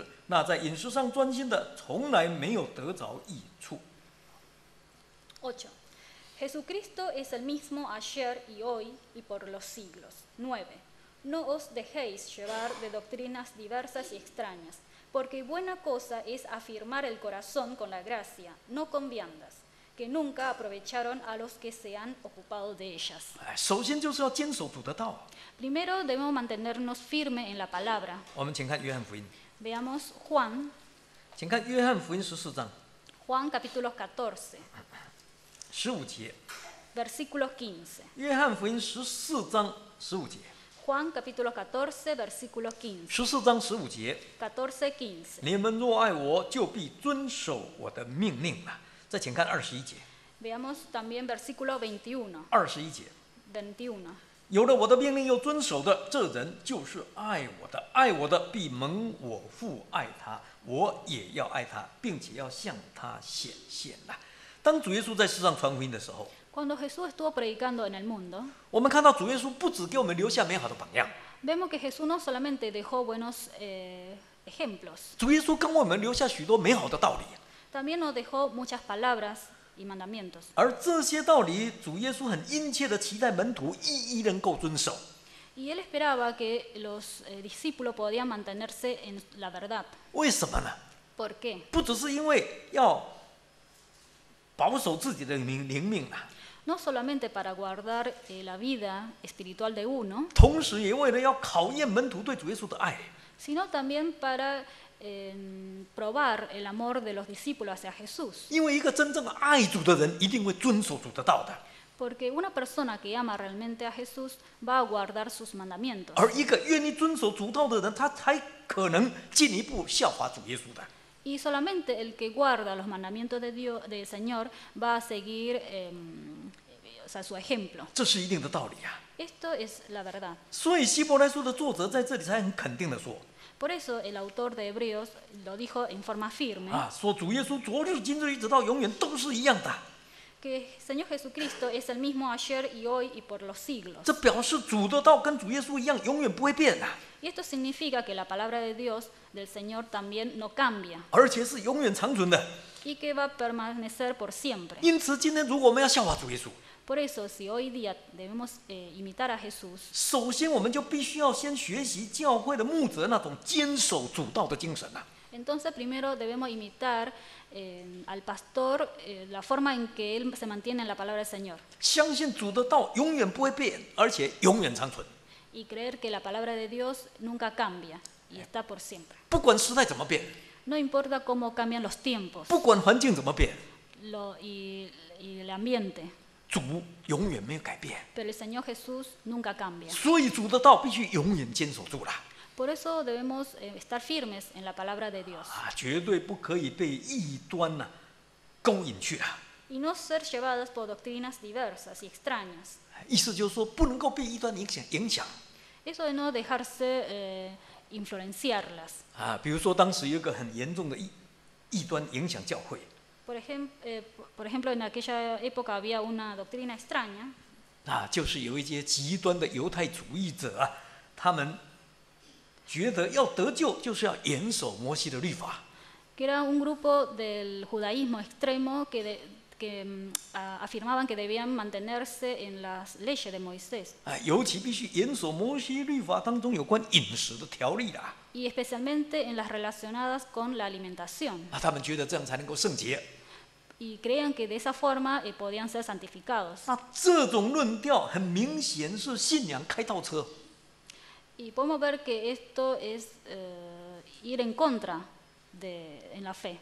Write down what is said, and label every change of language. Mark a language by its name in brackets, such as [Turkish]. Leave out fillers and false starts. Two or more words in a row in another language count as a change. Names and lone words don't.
[Chinese] 那在饮食上专心的，从来没有得着益处。 8. [Spanish] Jesucristo es el mismo ayer y hoy y por los siglos. 9. No os dejéis llevar de doctrinas diversas y extrañas, porque buena cosa es afirmar el corazón con la gracia, no con viandas, que nunca aprovecharon a los que se han ocupado de ellas. [Chinese] 首先就是要坚守主的道。 [Spanish] Primero debemos mantenernos firmes en la palabra. [Chinese] 我们请看约翰福音， [Spanish] Veamos Juan, [Chinese] 请看约翰福音14章 [Spanish] Juan capítulo 14, [Chinese] 15 节， [Spanish] versículo 15. [Chinese] 约翰福音14章15节， [Spanish] Juan capítulo 14, versículo 15. [Chinese] 14 章15节， [Spanish] 14, 15. [Chinese] 你们若爱我，就必遵守我的命令啊。再请看21节， [Spanish] Veamos también versículo 21. [Chinese] 21 节， [Spanish] 21. [Chinese] 有了我的命令又遵守的，这人就是爱我的。爱我的，必蒙我父爱他，我也要爱他，并且要向他显现啊。当主耶稣在世上传福音的时候， [Spanish] Cuando Jesús estuvo predicando en el mundo, [Chinese] 我们看到主耶稣不只给我们留下美好的榜样， [Spanish] vemos que Jesús no solamente dejó buenos ejemplos, [Chinese] 主耶稣跟我们留下许多美好的道理。 [Spanish] también nos dejó muchas palabras y mandamientos. [Chinese] 而这些道理，主耶稣很殷切的期待门徒一一能够遵守。 [Spanish] Y él esperaba que los discípulos podían mantenerse en la verdad. [Chinese] 为什么呢？ [Spanish] ¿Por qué? [Chinese] 不只是因为要保守自己的灵命啊， [Spanish] No solamente para guardar la vida espiritual de uno, [Chinese] 同时也为了要考验门徒对主耶稣的爱。 [Spanish] sino también para probar el amor de los discípulos hacia Jesús. [Chinese] 因为一个真正的爱主的人，一定会遵守主的道的； [Spanish] Porque una persona que ama realmente a Jesús va a guardar sus mandamientos. [Chinese] 而一个愿意遵守主道的人，他才可能进一步效法主耶稣的。 [Spanish] Y solamente el que guarda los mandamientos de Dios, del Señor, va a seguir o sea, su ejemplo. [Chinese] 这是一定的道理啊。 [Spanish] Esto es la verdad. [Chinese] 所以希伯来书的作者在这里才很肯定的说 [Spanish] Por eso el autor de Hebreos lo dijo en forma firme, [Chinese] 啊，说主耶稣昨日、今日一直到永远都是一样的。 [Spanish] que Señor Jesucristo es el mismo ayer y hoy y por los siglos. [Chinese] 这表示主的道跟主耶稣一样，永远不会变啊， [Spanish] Y esto significa que la palabra de Dios, del Señor, también no cambia [Chinese] 而且是永远长存的。 [Spanish] y que va a permanecer por siempre. [Chinese] 因此，今天如果我们要效法主耶稣， [Spanish] Por eso, si hoy día debemos imitar a Jesús, [Chinese] 首先我们就必须要先学习教会的牧者那种坚守主道的精神啊。 [Spanish] entonces primero debemos imitar al pastor la forma en que él se mantiene en la palabra del Señor [Chinese] 相信主的道永远不会变，而且永远长存。 [Spanish] y creer que la palabra de Dios nunca cambia y está por siempre. [Chinese] 不管时代怎么变， [Spanish] No importa cómo cambian los tiempos [Chinese] 不管环境怎么变， [Spanish] y el ambiente, [Chinese] 主永远没有改变。 [Spanish] pero el Señor Jesús nunca cambia. [Chinese] 所以主的道必须永远坚守住了 [Spanish] Por eso debemos estar firmes en la palabra de Dios. [Chinese] 啊，绝对不可以被异端勾引去啊。 [Spanish] y no ser llevadas por doctrinas diversas y extrañas. [Chinese] 意思就是说，不能够被异端影响。 [Spanish] Eso de no dejarse influenciarlas. [Chinese] 比如说当时有一个很严重的异端影响教会。 [Spanish] Por ejemplo, en aquella época había una doctrina extraña. [Chinese] 就是有一些极端的犹太主义者啊，他们觉得要得救就是要严守摩西的律法。 [Spanish] Que era un grupo del judaísmo extremo que afirmaban que debían mantenerse en las leyes de Moisés. [Chinese] 尤其必须严守摩西律法当中有关饮食的条例啦。 [Spanish] Y especialmente en las relacionadas con la alimentación. [Chinese] 他们觉得这样才能够圣洁。 [Spanish] Y creían que de esa forma podían ser santificados. [Chinese] 这种论调很明显是信仰开倒车。 [Spanish] Y podemos ver que esto es ir en contra en la fe.